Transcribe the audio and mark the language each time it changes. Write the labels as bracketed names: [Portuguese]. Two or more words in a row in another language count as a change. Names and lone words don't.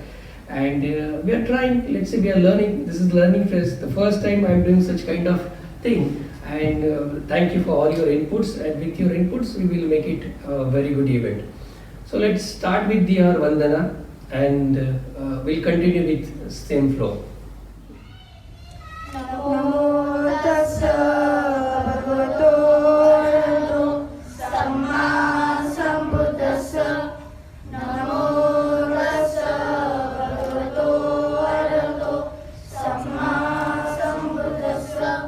[English] And we are trying, let's say we are learning. This is learning phase. The first time I am doing such kind of thing. And thank you for all your inputs. And with your inputs, we will make it a very good event. So let's start with our Vandana, and we'll continue with same flow. [Pali] Namo tassa bhagavato arahato samma sambuddhassa. Namo tassa bhagavato arahato samma sambuddhassa.